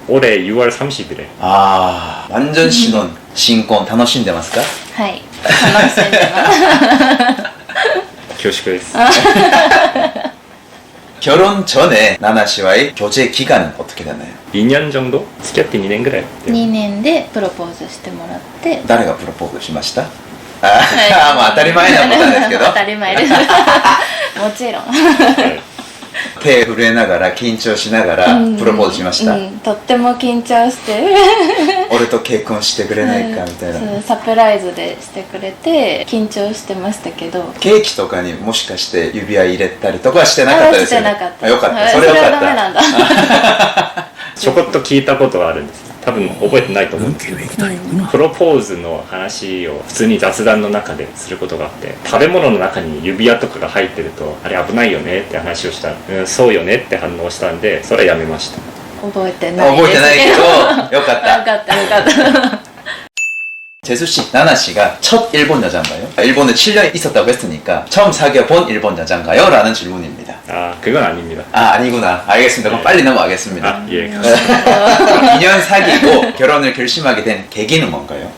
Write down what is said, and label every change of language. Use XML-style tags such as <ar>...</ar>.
<ko>올해 6월 30일에. 아, 완전 신혼. 신婚</ko> <ja>楽しんでますか? はい。楽しんでます。</ja> <ko>교식을 결혼 전에 나나 씨와의 교제 기간은 어떻게 됐나요? 2년 정도?</ko> <ja>付き合って2年ぐらい。 2年でプロポーズしてもらって。誰がプロポーズしました?まあ当たり前なことなんですけど。当たり前です。もちろん。手震えながら緊張しながらプロポーズしました。とっても緊張して。俺と結婚してくれないかみたいな。そうサプライズでしてくれて緊張してましたけど。ケーキとかにもしかして指輪入れたりとかはしてなかったですよね。してなかった。よかった。それよかった。それはダメなんだ。ちょこっと聞いたことはあるんです。多分覚えてないと思うんですけど、プロポーズの話を普通に雑談の中ですることがあって、食べ物の中に指輪とかが入ってるとあれ危ないよねって話をした、そうよねって反応したんで、それはやめました。覚えてないですけど。覚えてないけどよかった。よかったよかった。</ja> <ko>재수씨, 나나씨가 첫 일본 여자인가요? 일본에 7년 있었다고 했으니까 처음 사귀어 본 일본 여자인가요? 라는 질문입니다. 아, 그건 아닙니다. 아, 아니구나. 알겠습니다. 그럼 빨리 넘어가겠습니다. 아, 예. 2년 사귀고 결혼을 결심하게 된 계기는 뭔가요?</ko>